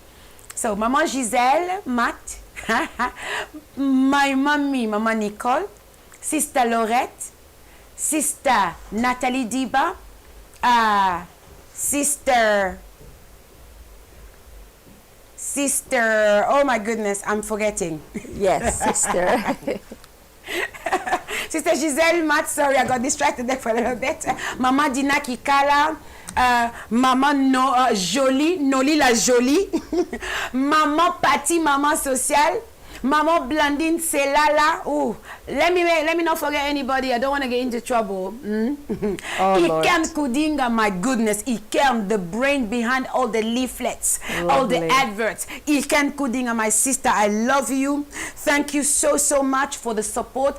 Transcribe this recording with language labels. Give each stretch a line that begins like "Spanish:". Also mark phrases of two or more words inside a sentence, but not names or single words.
English: So Mama Giselle, Matt, my mommy, Mama Nicole, Sister Laurette, Sister Nathalie Diba, Sister, oh my goodness, I'm forgetting. Yes, sister. Sister Giselle Matt, sorry, I got distracted there for a little bit. Mama Dina Kikala, Mama Jolie, Noli la Jolie, Mama Patty, Mama Social, Mama Blandine Selala. Oh, let me not forget anybody. I don't want to get into trouble. Ikem Kudinga, my goodness. Ikem, the brain behind all the leaflets, all the adverts. Ikem Kudinga, my sister, I love you. Thank you so much for the support.